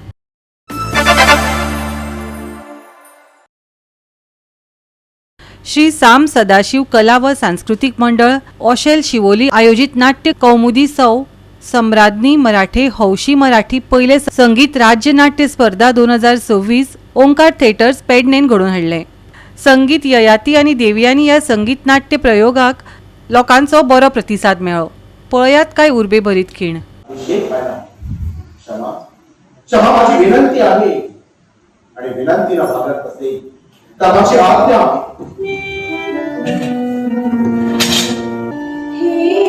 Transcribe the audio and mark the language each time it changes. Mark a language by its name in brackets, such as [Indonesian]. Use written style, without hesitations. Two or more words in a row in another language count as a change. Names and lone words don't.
[Konkani] श्री साम सदाशिव कला व सांस्कृतिक मंडळ ओशेल शिवोली आयोजित नाट्य कौमुदी सम्राज्ञी मराठे हौशी मराठी पहिले संगीत राज्य नाट्य स्पर्धा 2026 ओंकार थिएटर्स पेडणेन घडोवन हाडले. संगीत ययाती आनी देवयानी ह्या संगीत नाट्य प्रयोगाक लोकांचो बरो प्रतिसाद मेळ्ळो. पळयात काय उर्बे भरीत खीण. [Marathi] क्षमा माझी विनंती आहे आणि विनंतीला भागत असेल तर माझी आज्ञा आहे.